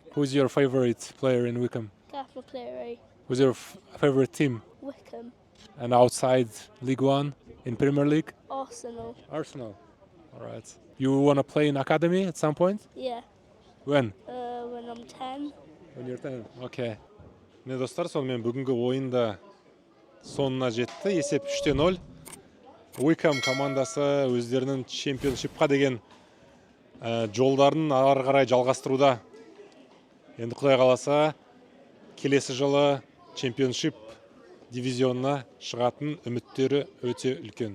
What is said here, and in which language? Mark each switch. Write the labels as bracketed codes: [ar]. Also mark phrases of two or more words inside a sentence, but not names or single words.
[en] Who's your favorite player in Wickham? Gaff McCleary, Who's your favorite team? Wickham, And outside League One, in Premier League? Arsenal. Arsenal. All right. You want to play in academy at some point? Yeah, When? when I'm 10. When you're 10. Okay. [kk] Міне достар, сонымен бүгінгі ойында соңына жетті. Есеп 3-0. Wickham командасы өздерінің чемпионшипқа деген жолдарын ары қарай жалғастыруда. Енді Құдай қаласа, келесі жылы чемпионшип дивизионына шығатын үміттері өте үлкен.